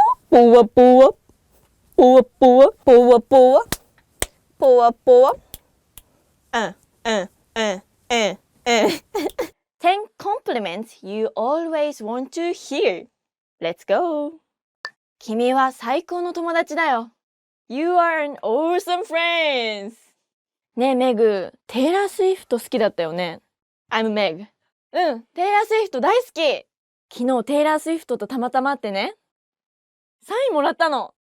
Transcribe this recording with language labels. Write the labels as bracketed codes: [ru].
[en] ぽわぽわぽわぽわぽわぽわぽわぽわ10 compliments you always want to hear. Let's go. [ja] 君は最高の友達だよ。 [en] You are an awesome friend. [ja] ねえメグ、テイラー・スウィフト好きだったよね。 [en] I'm Meg. [ja] うん、テイラー・スウィフト大好き。昨日テイラー・スウィフトとたまたま会ってね、サインもらったの。